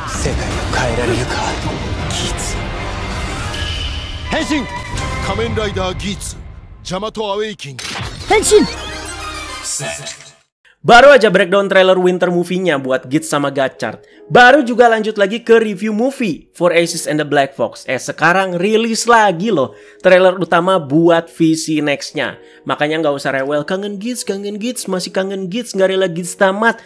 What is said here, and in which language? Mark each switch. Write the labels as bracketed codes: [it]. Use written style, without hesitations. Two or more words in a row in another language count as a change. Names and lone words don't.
[ja] 世界を変えられるかギーツ変身仮面ライダーギーツジャマトアウェイキング Henshin! [id] Baru aja [en] breakdown trailer winter movie- [id] nya buat Gits sama Gachard. Baru juga lanjut lagi ke [en] review movie [id] For Aces and the Black Fox. Sekarang rilis lagi loh trailer utama buat VC Next-nya. Makanya nggak usah rewel, kangen Gits, masih kangen Gits, nggak rela Gits tamat.